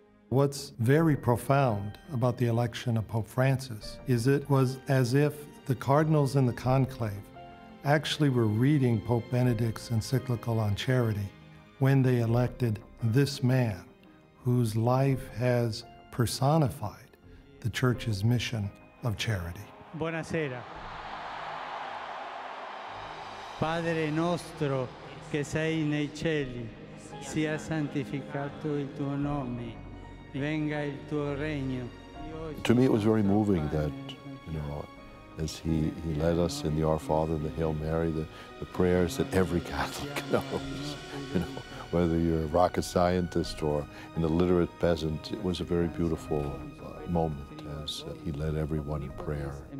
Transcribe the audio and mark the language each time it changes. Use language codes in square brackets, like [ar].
[en] What's very profound about the election of Pope Francis is it was as if the cardinals in the conclave actually were reading Pope Benedict's encyclical on charity when they elected this man whose life has personified the Church's mission of charity. [it] Buonasera. Padre nostro che sei nei cieli, sia santificato il tuo nome, venga il tuo regno. [en] To me, it was very moving that, as he led us in the Our Father and the Hail Mary, the prayers that every Catholic knows, whether you're a rocket scientist or an illiterate peasant, it was a very beautiful moment as he led everyone in prayer.